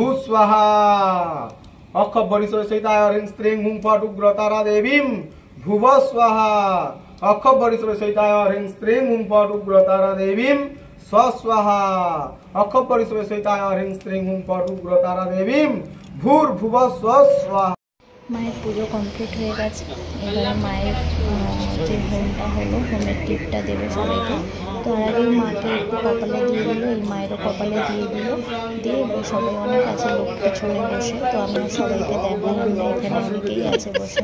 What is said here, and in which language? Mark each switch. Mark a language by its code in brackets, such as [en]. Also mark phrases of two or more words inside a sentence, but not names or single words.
[sa] स्वाहा अख परिसर सहिताय ह्रीं स्त्रीं हुं फट् उग्र तारा देवीं भुव स्वाहा अख परिसर सहिताय ह्रीं स्त्रीं हुं फट् उग्र तारा देवीं स्वस्वाहा अख परिसर सहिताय ह्रीं स्त्रीं हुं फट् उग्र तारा देवीं भूर्भुव स्वस्वाहा। [bn] মায়ের পুজো কমপ্লিট হয়ে গেছে। এবারে মায়ের যে হোমটা হলো, হোমের টিপটা দেবে সবাইকে। তো আর আগেই মাকে একটু কপালে দিয়ে দিল, এই মায়েরও কপালে দিয়ে দিল, দিয়ে সবাই অনেক আছে লোক পিছনে বসে। তো আমি সবাইকে দেখালাম যে এখানে অনেকেই আছে বসে।